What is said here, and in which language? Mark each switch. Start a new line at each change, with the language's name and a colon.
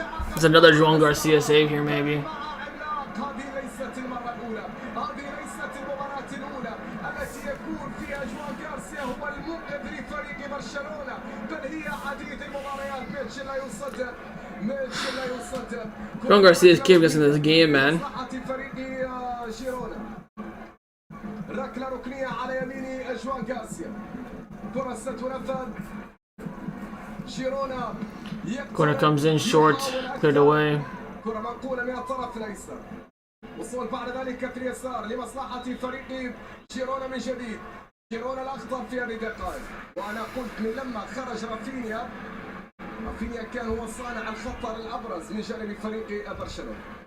English: There's another João Garcia save here, maybe.
Arabic: هذه ليست المرة الأولى، هذه ليست المباراة الأولى التي يكون فيها جواو غارسيا هو المنقذ لفريق برشلونة، بل هي عديد المباريات. ماتش لا يصدق، ماتش لا يصدق.
English: João Garcia is keeping us in this game, man.
Arabic: فريق جيرونا. ركلة ركنية على يمين جواو غارسيا. كرة ستنفذ. جيرونا.
English: Corner comes in short, cleared away.
Arabic: كرة منقولة من الطرف الأيسر. وصول بعد ذلك في اليسار لمصلحة فريق جيرونا من جديد. جيرونا الأخطر في هذه الدقائق، وأنا قلت من لما خرج رافينيا كان هو صانع الخطر الأبرز من جانب فريق برشلونة.